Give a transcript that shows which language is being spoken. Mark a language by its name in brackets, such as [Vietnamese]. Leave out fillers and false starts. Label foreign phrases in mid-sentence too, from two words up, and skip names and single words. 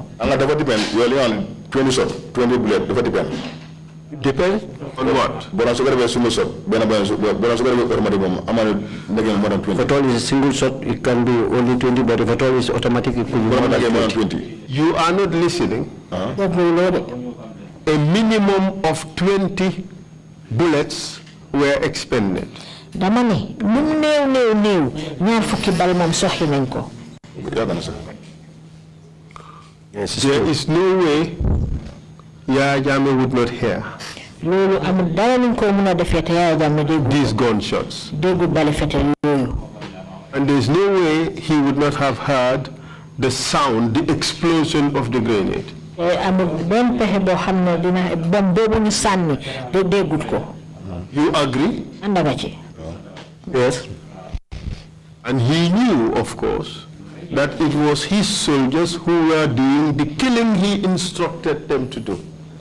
[English] 20 shots, 20 bullets, depend. Depends on what? If at all is a single shot, it can be only 20, but if at all is automatic, it could be more than 20. You are not listening. A minimum of 20 bullets were expended. [Wolof] Dama ne lum néew ñaar fukki bal moom soxi nañ ko. [English] Yes, there is no way Yaya Jammeh would not hear [Wolof] loolu amul dara luñ ko mën a defee te Yaya Jammeh déggu [English] these gunshots. [Wolof] déggu bali fetel yooyu. [English] And there is no way he would not have heard the sound, the explosion of the grenade. You agree? Yes. And he knew, of course, that it was his soldiers who were doing the killing he instructed them to do.